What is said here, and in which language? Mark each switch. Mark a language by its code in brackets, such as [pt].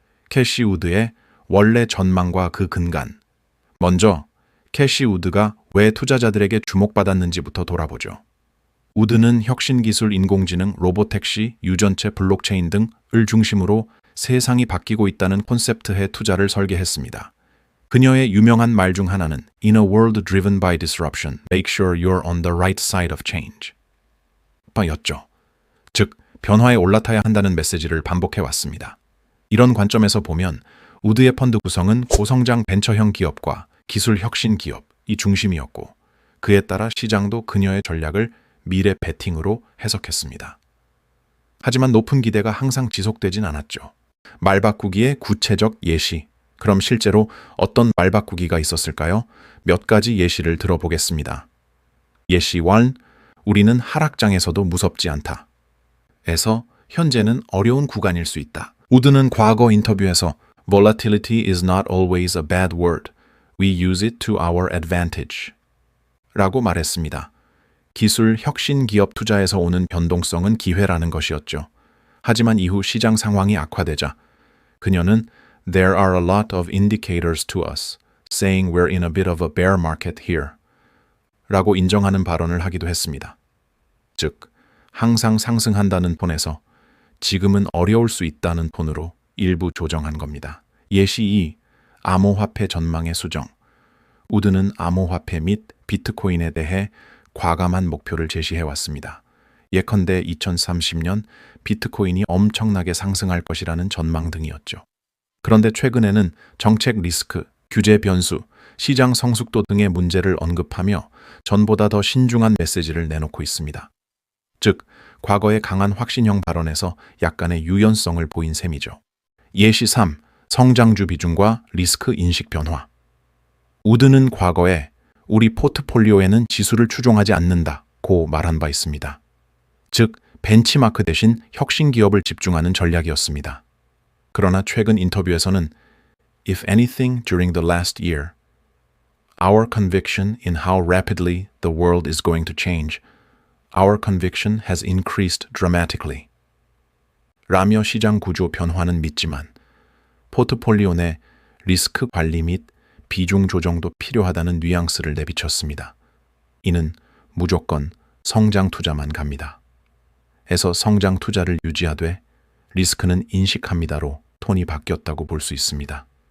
[ko] 캐시 우드의 원래 전망과 그 근간. 먼저 캐시 우드가 왜 투자자들에게 주목받았는지부터 돌아보죠. 우드는 혁신기술 인공지능, 로보택시, 유전체, 블록체인 등을 중심으로 세상이 바뀌고 있다는 콘셉트에 투자를 설계했습니다. [en] 그녀의 유명한 말 중 하나는 In a world driven by disruption, make sure you're on the right side of change 였죠. [ko] 즉, 변화에 올라타야 한다는 메시지를 반복해왔습니다. 이런 관점에서 보면 우드의 펀드 구성은 고성장 벤처형 기업과 기술 혁신 기업이 중심이었고 그에 따라 시장도 그녀의 전략을 미래 베팅으로 해석했습니다. 하지만 높은 기대가 항상 지속되진 않았죠. 말 바꾸기의 구체적 예시. 그럼 실제로 어떤 말 바꾸기가 있었을까요? 몇 가지 예시를 들어보겠습니다. 예시 1. 우리는 하락장에서도 무섭지 않다. 에서 현재는 어려운 구간일 수 있다. [en] 우드는 과거 인터뷰에서 Volatility is not always a bad word. We use it to our advantage. [ko] 라고 말했습니다. 기술 혁신 기업 투자에서 오는 변동성은 기회라는 것이었죠. [en] 하지만 이후 시장 상황이 악화되자 그녀는 There are a lot of indicators to us, saying we're in a bit of a bear market here. [ko] 라고 인정하는 발언을 하기도 했습니다. 즉, 항상 상승한다는 톤에서 지금은 어려울 수 있다는 톤으로 일부 조정한 겁니다. 예시 2. 암호화폐 전망의 수정. 우드는 암호화폐 및 비트코인에 대해 과감한 목표를 제시해왔습니다. 예컨대 2030년 비트코인이 엄청나게 상승할 것이라는 전망 등이었죠. 그런데 최근에는 정책 리스크, 규제 변수, 시장 성숙도 등의 문제를 언급하며 전보다 더 신중한 메시지를 내놓고 있습니다. 즉, 과거의 강한 확신형 발언에서 약간의 유연성을 보인 셈이죠. 예시 3. 성장주 비중과 리스크 인식 변화. 우드는 과거에 우리 포트폴리오에는 지수를 추종하지 않는다고 말한 바 있습니다. 즉, 벤치마크 대신 혁신 기업을 집중하는 전략이었습니다. [en] 그러나 최근 인터뷰에서는 If anything during the last year, our conviction in how rapidly the world is going to change, our conviction has increased dramatically. [ko] 라며 시장 구조 변화는 믿지만 포트폴리오 내 리스크 관리 및 비중 조정도 필요하다는 뉘앙스를 내비쳤습니다. 이는 무조건 성장 투자만 갑니다. 에서 성장 투자를 유지하되 리스크는 인식합니다로 톤이 바뀌었다고 볼 수 있습니다.